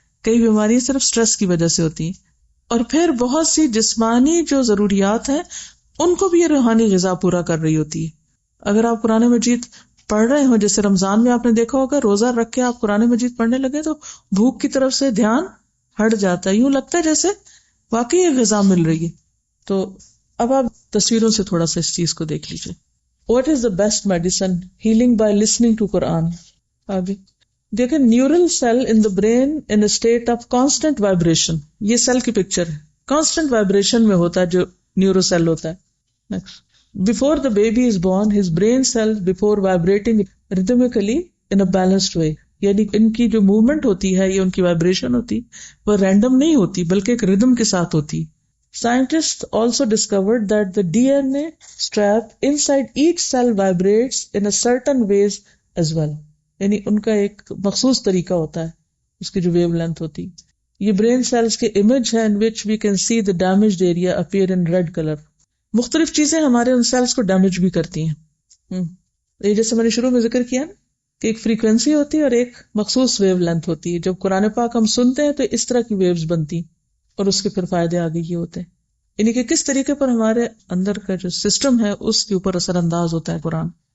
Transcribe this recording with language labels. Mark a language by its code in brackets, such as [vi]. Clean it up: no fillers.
[ur] کئی بیماریاں صرف سٹریس کی وجہ سے ہوتی ہیں. اور پھر بہت سی جسمانی جو ضروریات ہیں ان کو بھی یہ روحانی غذا پورا کر رہی ہوتی ہے. اگر آپ قرآن مجید پڑھ رہے ہو، جیسے رمضان میں آپ نے دیکھا ہوگا روزہ رکھ کے آپ قرآن مجید پڑھنے لگے تو بھوک کی طرف سے دھیان ہٹ جاتا ہے، یوں لگتا ہے جیسے واقعی یہ غذا مل رہی ہے. تو اب آپ تصویروں سے تھوڑا سا اس چیز کو دیکھ لیجیے. [en] What is the best medicine? Healing by listening to Quran. [ur] آگے دیکھیں، [en] Neural cell in the brain in a state of constant vibration. [ur] یہ سیل کی پکچر ہے، کانسٹنٹ وائبریشن میں ہوتا ہے جو نیورو سیل ہوتا ہے. [en] Before the baby is born, his brain cells before vibrating rhythmically in a balanced way. [ur] یعنی ان کی جو موومنٹ ہوتی ہے، یہ ان کی وائبریشن ہوتی وہ رینڈم نہیں ہوتی بلکہ ایک ردم کے ساتھ ہوتی. [en] Scientists also discovered that the DNA strap inside each cell vibrates in a certain ways as well. [ur] یعنی ان کا ایک مخصوص طریقہ ہوتا ہے، اس کی جو ویو لینتھ ہوتی. یہ برین سیلز کے امیج ہے [en] in which we can see the damaged area appear in red color. [ur] مختلف چیزیں ہمارے ان سیلز کو ڈیمیج بھی کرتی ہیں. یہ جیسے میں نے شروع میں ذکر کیا نا کہ ایک فریکوینسی ہوتی ہے اور ایک مخصوص ویو لینتھ ہوتی ہے. جب قرآن پاک ہم سنتے ہیں تو اس طرح کی ویوز بنتی اور اس کے پھر فائدے آگے یہ ہوتے ہیں، یعنی کہ کس طریقے پر ہمارے اندر کا جو سسٹم ہے اس کے اوپر اثر انداز ہوتا ہے قرآن.